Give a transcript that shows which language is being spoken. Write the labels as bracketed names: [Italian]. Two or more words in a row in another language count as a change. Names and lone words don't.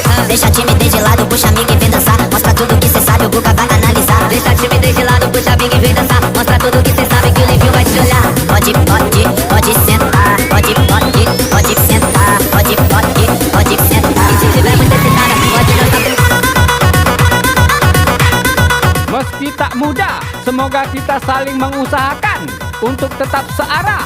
[Portuguese] Deixa a timidez de lado, puxa amiga e vem dançar. Mostra tudo que cê sabe, o Guga vai analisar. Deixa a timidez de lado, puxa amiga e vem dançar. Mostra tudo que cê sabe, que o Livinho vai te olhar. Pode sentar. Pode sentar. Pode sentar. E se tiver muito excitada, pode dançar. [Indonesian] Meski tak mudah, semoga kita saling mengusahakan untuk tetap searah.